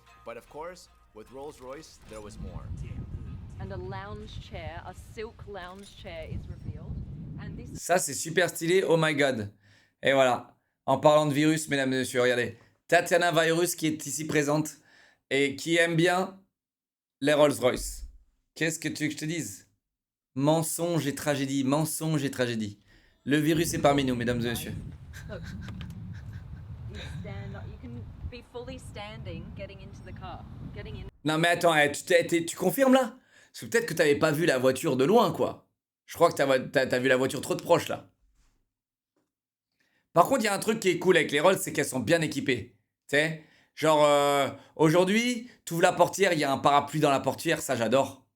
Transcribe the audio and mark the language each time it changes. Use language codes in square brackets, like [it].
[en] But of course, with Rolls-Royce, there was more. And a lounge chair, a silk lounge chair is revealed. And this [fr] Ça c'est super stylé, [en] oh my god. [fr] Et voilà. En parlant de virus, mesdames et messieurs, regardez. Tatiana Virus qui est ici présente et qui aime bien les Rolls-Royce. Qu'est-ce que tu veux que je te dise? Mensonge et tragédie, mensonge et tragédie. Le virus est parmi nous, mesdames et messieurs. [en] Look. You can be fully standing, getting into the car, getting in. [fr] Non mais attends, tu confirmes là? Parce que peut-être que t'avais pas vu la voiture de loin, quoi. Je crois que t'as vu la voiture trop de proche, là. Par contre, il y a un truc qui est cool avec les Rolls, c'est qu'elles sont bien équipées. Tu sais, genre, aujourd'hui, tu ouvres la portière, il y a un parapluie dans la portière, ça j'adore.